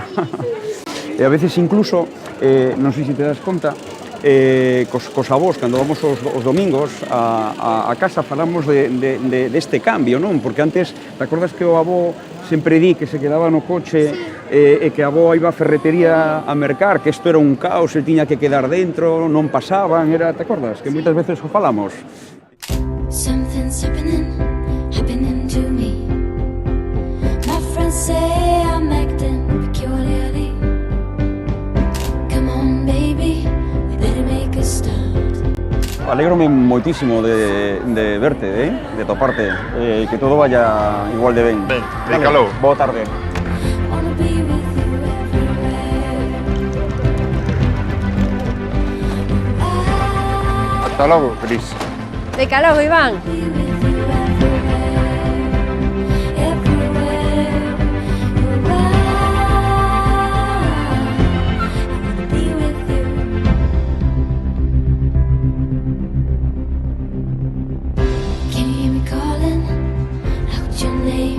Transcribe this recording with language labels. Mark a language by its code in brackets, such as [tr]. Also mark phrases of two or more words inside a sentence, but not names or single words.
[gl] E a veces incluso, non sei se te das conta, cos avós, cando vamos os domingos a casa, falamos deste cambio, non? Porque antes, te acordas que o avó sempre di que se quedaba no coche e que a avó iba a ferretería a mercar, que isto era un caos, se tiña que quedar dentro, non pasaban, te acordas? Que moitas veces o falamos. [en] Something's happening to me. My friends say I'm acting peculiarly. Come on, baby, we better make a start. [gl] Alégrome moitísimo de verte, de toparte, que todo vaya igual de ben. Ben, décalo. Boa tarde. [en] Wanna be with you everywhere. [gl] Hasta logo, Cris. Deica logo, Iván. [en] Be with you everywhere. Everywhere. I wanna be with you. Can you hear me calling out your name?